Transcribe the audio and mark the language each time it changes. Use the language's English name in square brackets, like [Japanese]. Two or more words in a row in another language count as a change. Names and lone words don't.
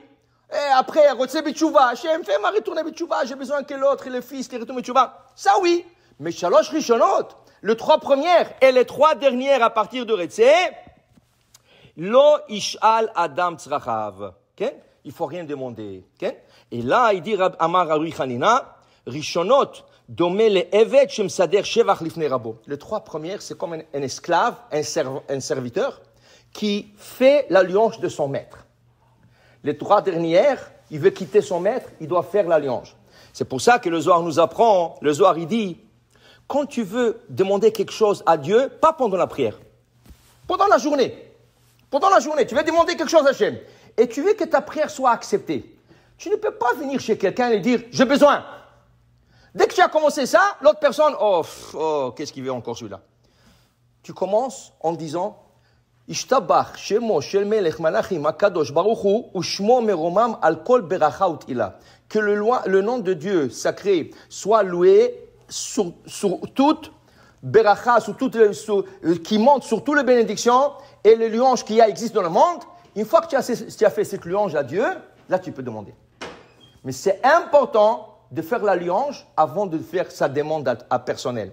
[French] Et après, [Hebrew] רצה בתשובה, [French] Hachem, fais-moi retourner Betchouva, j'ai besoin que l'autre et le fils qui retourne Betchouva. Ça oui. [Hebrew] Mais שלוש ראשונות, [French] les 3 premières et les 3 dernières à partir de Rotse, [Hebrew] לא ישאל אדם צרכיו. Okay? [French] Il faut rien demander. [Hebrew] Okay? [French] Et là, il dit [Hebrew] אמר רבי חנינא, ראשונות, דומה לעבד שמסדר שבח לפני רבו. [French] Les 3 premières, c'est comme un esclave, un serviteur, qui fait la louange de son maître. Les 3 dernières, il veut quitter son maître, il doit faire la louange. C'est pour ça que le Zohar nous apprend, le Zohar il dit, quand tu veux demander quelque chose à Dieu, pas pendant la prière, pendant la journée, tu veux demander quelque chose à Hachem, et tu veux que ta prière soit acceptée. Tu ne peux pas venir chez quelqu'un et dire, j'ai besoin. Dès que tu as commencé ça, l'autre personne, qu'est-ce qu'il veut encore celui-là? Tu commences en disant, [Hebrew] ישתבח שמו של מלך מלכים הקדוש ברוך הוא ושמו מרומם על כל ברכה ותהלה. [French] Que le nom de Dieu sacré soit loué sur toute beracha, qui monte sur toutes les bénédictions et les louanges qui existent dans le monde. Une fois que tu as fait cette louange à Dieu, là tu peux demander. Mais c'est important de faire la louange avant de faire sa demande à personnel.